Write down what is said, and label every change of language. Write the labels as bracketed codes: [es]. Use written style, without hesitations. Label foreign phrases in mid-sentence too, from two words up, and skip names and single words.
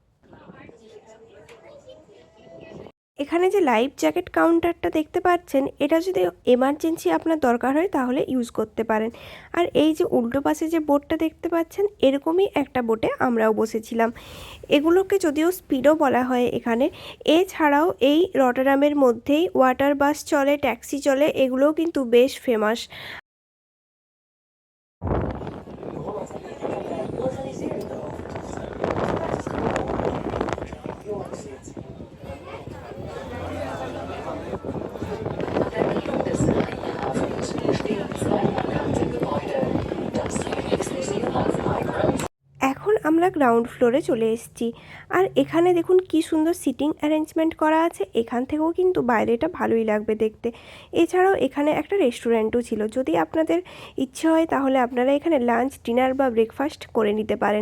[bn] এখানে যে লাইফ জ্যাকেট কাউন্টারটা দেখতে পাচ্ছেন, এটা যদি এমার্জেন্সি আপনার দরকার হয় তাহলে ইউজ করতে পারেন। আর এই যে উল্টো পাশে যে বোটটা দেখতে পাচ্ছেন, এরকমই একটা বোটে আমরাও বসেছিলাম। এগুলোকে যদিও স্পিডও বলা হয় এখানে, এছাড়াও এই রটারডামের মধ্যেই ওয়াটার বাস চলে, ট্যাক্সি চলে, এগুলোও কিন্তু বেশ ফেমাস। [de] An der Mündung des Marienhafens stehen zwei markante Gebäude. Das Königsmuseum of Migrants. [bn] এখন আমরা গ্রাউন্ড ফ্লোরে চলে এসেছি, আর এখানে দেখুন কি সুন্দর সিটিং অ্যারেঞ্জমেন্ট করা আছে। এখান থেকেও কিন্তু বাইরেটা ভালোই লাগবে দেখতে। এছাড়াও এখানে একটা রেস্টুরেন্টও ছিল, যদি আপনাদের ইচ্ছে হয় তাহলে আপনারা এখানে লাঞ্চ, ডিনার বা ব্রেকফাস্ট করে নিতে পারেন।